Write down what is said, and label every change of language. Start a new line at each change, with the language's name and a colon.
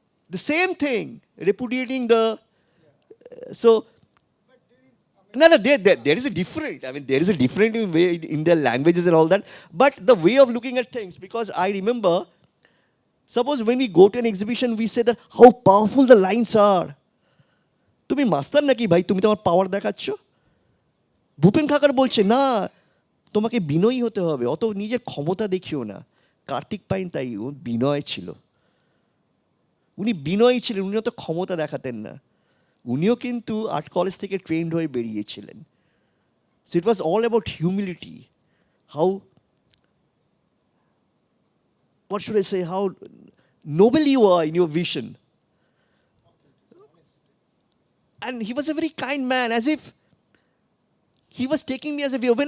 English: The same thing, repudiating the... So, there is a different, there is a different way in their languages and all that. But the way of looking at things, because I remember, suppose when we go to an exhibition, we say that how powerful the lines are.
Bangla: তুমি master নাকি ভাই, তুমি তোমার পাওয়ার দেখাচ্ছ? ভূপেন খাকার বলছে না, তোমাকে বিনয়ী হতে হবে, অত নিজের ক্ষমতা দেখিও না। কার্তিক পাইন তাই, ও বিনয় ছিল। উনি বিনয়ী ছিলেন, উনি অত ক্ষমতা দেখাতেন না। উনিও কিন্তু আর্ট কলেজ থেকে ট্রেন্ড হয়ে বেরিয়েছিলেন।
English: So it was all about humility. How, what should I say, how noble you are in your vision. And he was a very kind man, as if he was taking me as a view.